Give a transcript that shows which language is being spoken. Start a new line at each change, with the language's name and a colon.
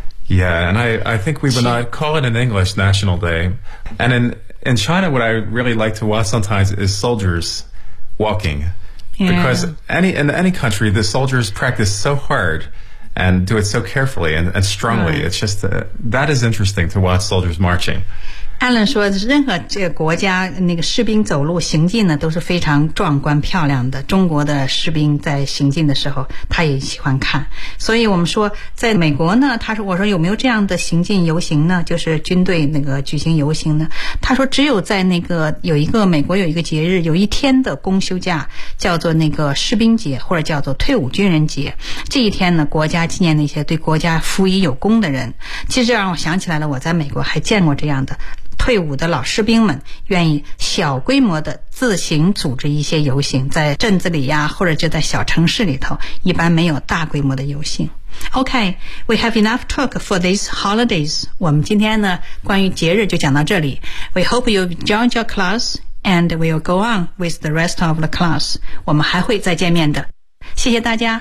English: Yeah, and I think we would not call it an English National Day. And in China, what I really like to watch sometimes is soldiers walking. Yeah. Because in any country, the soldiers practice so hard and do it so carefully and strongly. Yeah. It's just, that is interesting to watch soldiers marching.
Chinese: Alan 说任何这个国家那个士兵走路行进呢都是非常壮观漂亮的，中国的士兵在行进的时候他也喜欢看，所以我们说在美国呢，他说我说有没有这样的行进游行呢，就是军队那个举行游行呢，他说只有在那个有一个美国有一个节日，有一天的公休假叫做那个士兵节或者叫做退伍军人节，这一天呢国家纪念那些对国家服役有功的人。其实让我想起来了，我在美国还见过这样的退伍的老士兵们愿意小规模的自行组织一些游行，在镇子里呀，或者就在小城市里头，一般没有大规模的游行。
English: Okay, we have enough talk for these holidays.
Chinese: 我们今天呢，关于节日就讲到这里。
English: We hope you joined your class and we'll go on with the rest of the class.
Chinese: 我们还会再见面的。谢谢大家。